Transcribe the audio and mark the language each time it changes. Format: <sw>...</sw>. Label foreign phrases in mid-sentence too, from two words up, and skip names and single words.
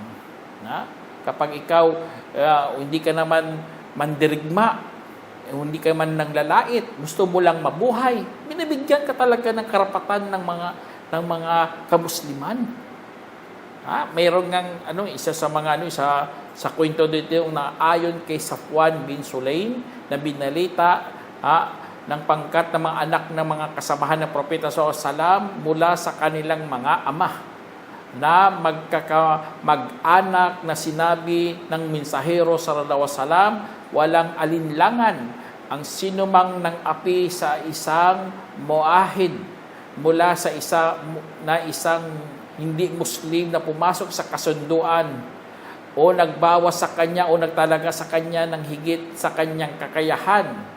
<tl>Kapag ikaw hindi ka naman mandirigma, hindi ka man nanglalait, gusto mo lang mabuhay, binibigyan ka talaga ng karapatan ng mga kamusliman. Mayroon ngang isa sa mga sa kwento dito yung naayon kay Safwan bin Sulaim na binalita ng pangkat ng mga anak ng mga kasamahan ng propeta</tl> <ar>صلى الله عليه وسلم</ar> <tl>mula sa kanilang mga ama na mag-anak na sinabi ng mensahero</tl> <ar>صلى الله عليه وسلم,</ar> <tl>walang alinlangan ang sinumang ng api sa isang muahid mula sa isang hindi Muslim na pumasok sa kasunduan o nagbawas sa kanya o nagtalaga sa kanya ng higit sa kanyang kakayahan.</tl>